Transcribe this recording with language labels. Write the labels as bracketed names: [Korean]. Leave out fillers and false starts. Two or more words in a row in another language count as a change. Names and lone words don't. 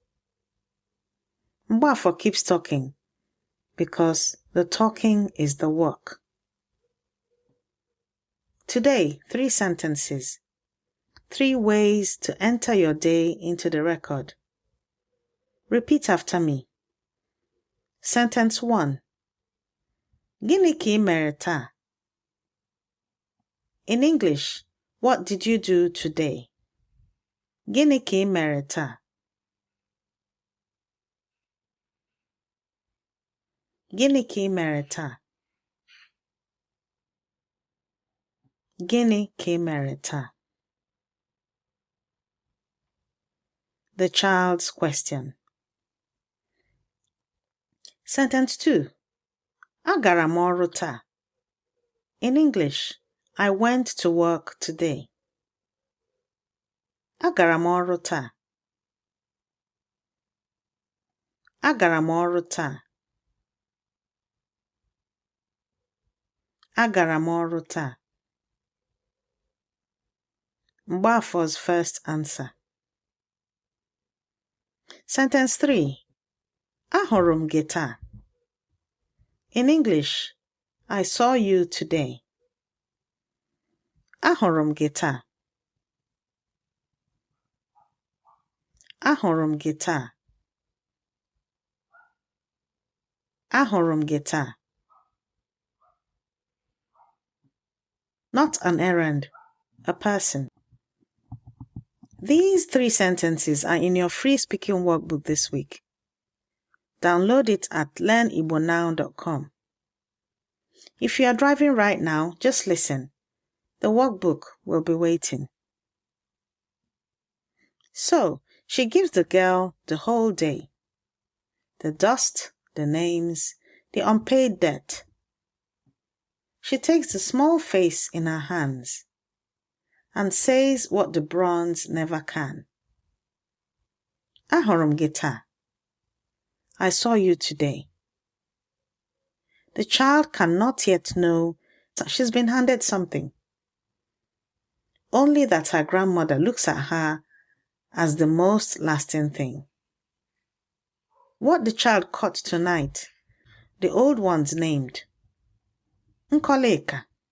[English] Mbanefo keeps talking because the talking is the work. Today, 3 sentences. 3 ways to enter your day into the record. Repeat after me. Sentence 1. [Igbo] Gịnị ka ị mere taa? [English] In English, what did you do today? [Igbo] Gịnị ka ị mere taa? Gịnị ka ị mere taa? Gịnị ka ị mere taa? [English] The child's question. Sentence 2. [Igbo] Agara m ọrụ taa. [English] In English, I went to work today. [Igbo] Agara m ọrụ taa. Agara m ọrụ taa. Agara m ọrụ taa. [English] Mbanefo's first answer. Sentence 3. [Igbo] Ahụrụ m gị taa. [English] In English, I saw you today. [Igbo] Ahụrụ m gị taa. Ahụrụ m gị taa. Ahụrụ m gị taa. [English] Not an errand, a person. These 3 sentences are in your free speaking workbook this week. Download it at learnibonow.com. If you are driving right now, just listen. The workbook will be waiting. So, she gives the girl the whole day. The dust, the names, the unpaid debt. She takes the small face in her hands and says what the bronze never can. [Igbo] Ahụrụ m gị taa. [English] I saw you today. The child cannot yet know that she's been handed something. Only that her grandmother looks at her as the most lasting thing. What the child caught tonight, the old ones named Nkọlịka.